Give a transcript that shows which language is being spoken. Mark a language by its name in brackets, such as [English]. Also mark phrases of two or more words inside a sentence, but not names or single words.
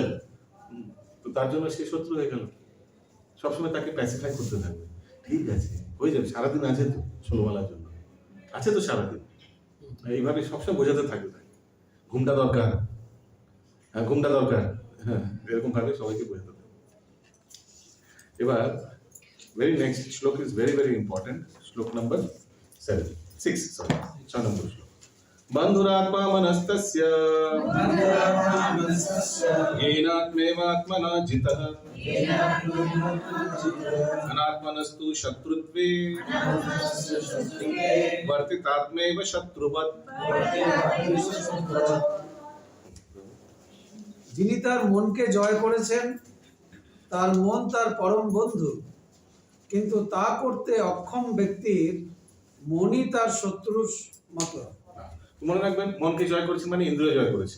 [Bangla] তো তার জন্য সে শত্রু হয়ে গেল, সবসময় তাকে প্যাসিফাই করতে থাকবে। ঠিক আছে, হয়ে যাবে, সারাদিন আছে তো ষোলমালার জন্য, আছে তো সারাদিন, এইভাবে সবসময় বোঝাতে থাকবে তাকে ঘুমটা দরকার, হ্যাঁ, এরকম ভাবে সবাইকে বোঝাতে থাকবে। [English] এবার very next শ্লোক is very very important, শ্লোক number 6 নম্বর শ্লোক। [Sanskrit] বন্ধুরাত্মা মনস্তস্য येनात्मेवात्मना जितः अनात्मनस्तु शत्रुत्वे वर्तितात्मैव शत्रुवत्। [Bangla] যিনি তার মনকে জয় করেছেন তার মন তার পরম বন্ধু, কিন্তু তা করতে অক্ষম ব্যক্তির মনই তার শত্রুর মতো। মনে রাখবেন, মনকে জয় করেছে মানে ইন্দ্রিয় জয় করেছে।